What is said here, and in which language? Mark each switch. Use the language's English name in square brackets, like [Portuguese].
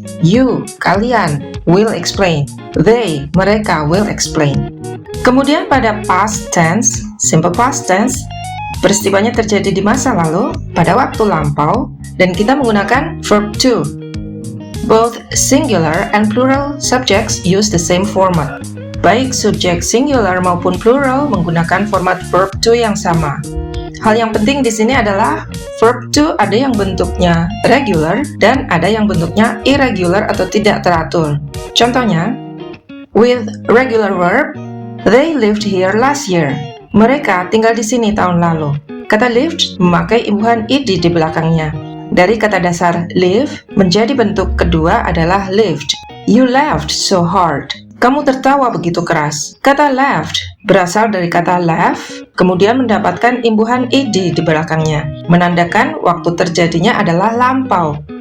[English] You, [Indonesian] kalian, [English] will explain. They, [Indonesian] mereka, [English] will explain. [Indonesian] Kemudian pada past tense, simple past tense, peristiwanya terjadi di masa lalu, pada waktu lampau, dan kita menggunakan verb 2. [English] Both singular and plural subjects use the same format. [Indonesian] Baik subjek singular maupun plural menggunakan format verb 2 yang sama. Hal yang penting di sini adalah verb 2 ada yang bentuknya regular dan ada yang bentuknya irregular atau tidak teratur. Contohnya, [English] with regular verb, they lived here last year. [Indonesian] Mereka tinggal di sini tahun lalu. Kata lived memakai imbuhan id di belakangnya. Dari kata dasar live menjadi bentuk kedua adalah lived. [English] You laughed so hard. [Indonesian] Kamu tertawa begitu keras. Kata laughed berasal dari kata laugh, kemudian mendapatkan imbuhan id di belakangnya, menandakan waktu terjadinya adalah lampau.